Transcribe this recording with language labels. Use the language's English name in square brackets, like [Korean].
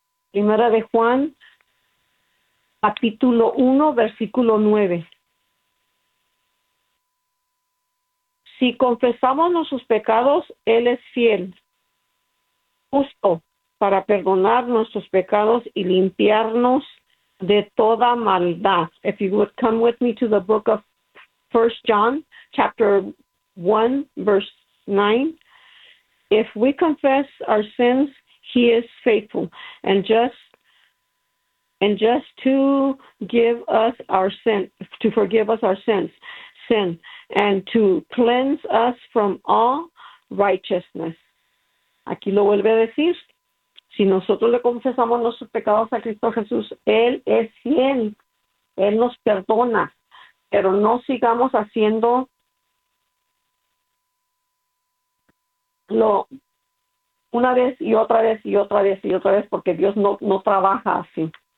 [Spanish] Primera de Juan, capítulo 1, versículo 9. Si confesamos nuestros pecados, Él es fiel, justo para perdonar nuestros pecados y limpiarnos de toda maldad. [English] If you would come with me to the book of 1 John, chapter 1, verse 9. If we confess our sins, He is faithful and just to forgive us our sin and to cleanse us from all righteousness. [Spanish] Aquí lo vuelve a decir. Si nosotros le confesamos nuestros pecados a Cristo Jesús, Él es fiel Él nos perdona, pero no sigamos haciendo lo una vez y otra vez y otra vez y otra vez, porque Dios no trabaja así.